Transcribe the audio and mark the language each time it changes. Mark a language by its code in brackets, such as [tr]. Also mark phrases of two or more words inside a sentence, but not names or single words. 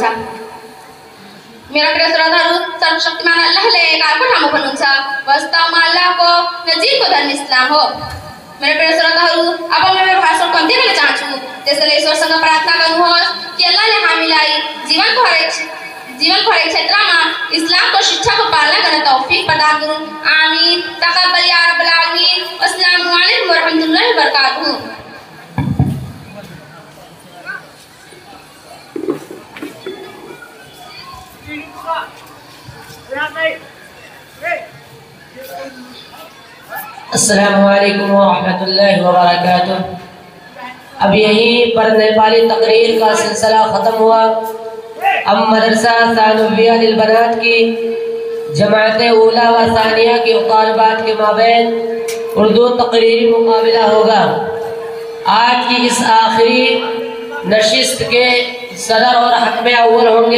[ne] मेरा प्रिय श्रोताहरू, सर्वशक्तिमान अल्लाहले एकाको ठाउँमा भन्नुहुन्छ वास्तवमा अल्लाहको नजिकको धर्म इस्लाम हो। मेरा प्रिय श्रोताहरू, अब म मेरो भाषण कम्ती गर्न चाहन्छु, त्यसैले ईश्वरसँग प्रार्थना गर्नुहोस् कि अल्लाहले हामीलाई जीवनको हरेक क्षेत्रमा इस्लामको शिक्षाको पालना गर्न तौफिक प्रदान गरून्। [ar] آمين۔ تقبل يا رب العالمين. السلام عليكم ورحمة الله وبركاته. السلام عليكم ورحمة الله وبركاته. [ur] اب یہیں پر نیپالی تقریر کا سلسلہ ختم ہوا. اب مدرسہ ثانویہ للبنات کی جماعت اولیٰ و ثانیہ کی طالبات کے مابین اردو تقریری مقابلہ ہوگا. آج کی اس آخری نشست کے صدر اور حکم اول ہوں گے